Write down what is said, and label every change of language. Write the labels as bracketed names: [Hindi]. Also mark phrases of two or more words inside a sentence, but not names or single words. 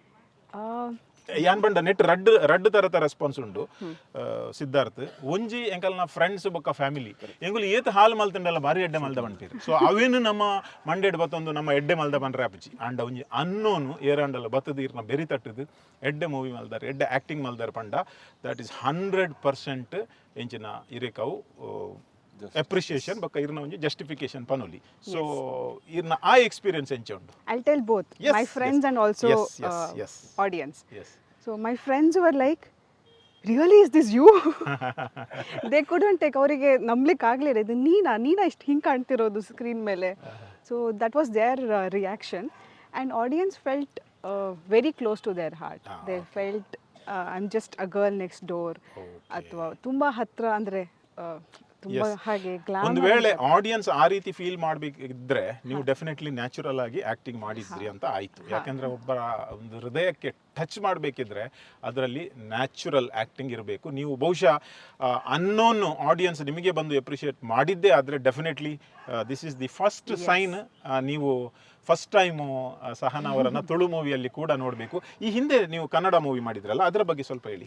[Tulu] ಯಾನ್ ಬಂಡ ನೆಟ್ ರಡ್ಡ್ ತರತ ರೆಸ್ಪಾನ್ಸ್ ಉಂಡು ಸಿದ್ಧಾರ್ಥ್ ಒಂಜಿ ಎಂಕಲ್ನ ಫ್ರೆಂಡ್ಸ್ ಬೊಕ್ಕ ಫ್ಯಾಮಿಲಿ ಎಂಗುಲು ಏತ್ ಹಾಲ್ ಮಲ್ತಂಡೆಲ್ಲ ಬಾರಿ ಎಡ್ಡೆ ಮಲ್ದ ಬಂಡ್ಪೀರು ಸೊ ಅವೇನು ನಮ್ಮ ಮಂಡೆಡ್ ಬತ್ತೊಂದು ನಮ್ಮ ಎಡ್ಡೆ ಮಲ್ದ ಬಂಡ್ರೆ ಆಪುಜಿ ಅಂಡ ಒಂಜಿ ಅನ್ನೋನು ಏರಂಡಲ್ಲ ಬತ್ತದ ಇರ್ನ ಬೆರಿ ತಟ್ಟದು ಎಡ್ಡೆ ಮೂವಿ ಮಲ್ದಾರೆ ಎಡ್ಡೆ ಆಕ್ಟಿಂಗ್ ಮಲ್ದಾರೆ ಪಂಡ [English] that is 100% [Tulu] ಎಂಚಿನ ಇರೇಕವು ಅಪ್ರಿಸಿಯೇಷನ್ ಬಕ್ಕ ಇರ್ನ ಒಂಜಿ ಜಸ್ಟಿಫಿಕೇಶನ್ ಪನೊಲಿ ಸೊ ಇರ್ನ ಆ ಎಕ್ಸ್ಪೀರಿಯನ್ಸ್ ಎಂಚ ಉಂಡು [English] I'll tell both my friends and also audience. So my friends were like, really, is this you? They couldn't take [Kannada] ಅವರಿಗೆ ನಂಬಲಿಕ್ಕೆ ಆಗಲಿಲ್ಲ ಇದು ನೀನಾ ಇಷ್ಟು ಹಿಂಗೆ ಕಾಣ್ತಿರೋದು ಸ್ಕ್ರೀನ್ ಮೇಲೆ [English] so that was their reaction and audience felt very close to their heart they felt I am just a girl next door [Kannada] ಅಥವಾ ತುಂಬ ಹತ್ರ ಅಂದರೆ ತುಂಬಾ ಹಾಗೆ ಒಂದು ವೇಳೆ ಆಡಿಯನ್ಸ್ ಆ ರೀತಿ ಫೀಲ್ ಮಾಡಬೇಕಿದ್ರೆ ನೀವು ಡೆಫಿನೆಟ್ಲಿ ನ್ಯಾಚುರಲ್ ಆಗಿ ಆಕ್ಟಿಂಗ್ ಮಾಡಿದ್ರಿ ಅಂತ ಆಯ್ತು ಯಾಕಂದ್ರೆ ಒಬ್ಬರ ಒಂದು ಹೃದಯಕ್ಕೆ ಟಚ್ ಮಾಡಬೇಕಿದ್ರೆ ಅದರಲ್ಲಿ [English] natural acting [Kannada] ಇರಬೇಕು ನೀವು ಬಹುಶಃ [English] unknown audience [Kannada] ನಿಮಗೆ ಬಂದು ಅಪ್ರಿಷಿಯೇಟ್ ಮಾಡಿದ್ದೇ ಆದರೆ ಡೆಫಿನೆಟ್ಲಿ [English] this is the first sign [Kannada] ನೀವು [English] first time [Kannada] ಸಹನ ಅವರನ್ನ ತುಳು ಮೂವಿಯಲ್ಲಿ ಕೂಡ ನೋಡಬೇಕು ಈ ಹಿಂದೆ ನೀವು ಕನ್ನಡ ಮೂವಿ ಮಾಡಿದ್ರಲ್ಲ ಅದರ ಬಗ್ಗೆ ಸ್ವಲ್ಪ ಹೇಳಿ